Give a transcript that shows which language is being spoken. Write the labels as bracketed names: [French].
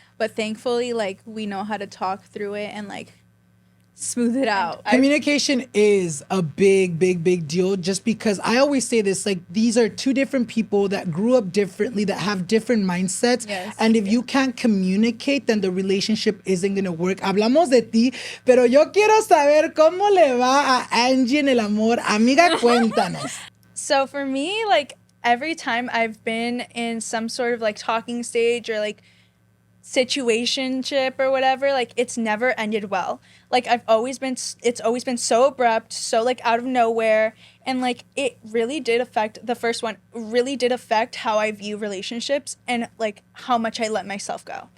[English] But thankfully, like we know how to talk through it and like smooth it out. Communication is a big deal, just because I always say this, like these are two different people that grew up differently, that have different mindsets. And if you can't communicate, then the relationship isn't going to work. [Spanish] Hablamos de ti, pero yo quiero saber cómo le va a Angie en el amor. Amiga, cuéntanos. [English] So for me, like every time I've been in some sort of like talking stage or like situationship or whatever, like it's never ended well. Like it's always been so abrupt, so like out of nowhere, and like it really did affect, the first one really did affect how I view relationships and like how much I let myself go.